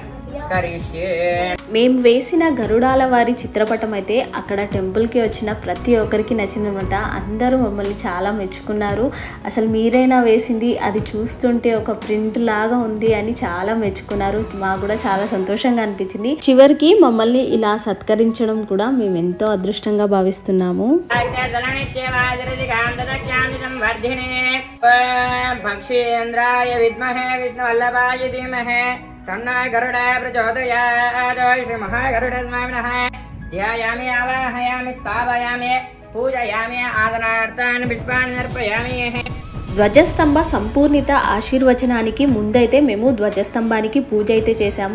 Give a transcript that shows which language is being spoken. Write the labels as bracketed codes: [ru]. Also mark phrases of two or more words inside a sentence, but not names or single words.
[te] మేము వేసిన గరుడాల వారి చిత్రపటం అయితే అక్కడ టెంపుల్కి వచ్చిన ప్రతి ఒక్కరికి నచ్చిందన్నమాట. అందరూ మమ్మల్ని చాలా మెచ్చుకున్నారు. అసలు మీరైనా వేసింది అది చూస్తుంటే ఒక ప్రింట్ లాగా ఉంది అని చాలా మెచ్చుకున్నారు. మాకు కూడా చాలా సంతోషంగా అనిపించింది. చివరికి మమ్మల్ని ఇలా సత్కరించడం కూడా మేము ఎంతో అదృష్టంగా భావిస్తున్నాము. [sa] तन्नो गरुड प्रचोदयात् श्री महागरुड स्वामिनः ध्यायामि आवाहयामि स्थापयामि पूजयामि आदनार्थान् पुष्पाणि अर्पयामि. [te] ధ్వజస్తంభ సంపూర్ణిత ఆశీర్వచనానికి ముందైతే మేము ధ్వజస్తంభానికి పూజ అయితే చేశాము.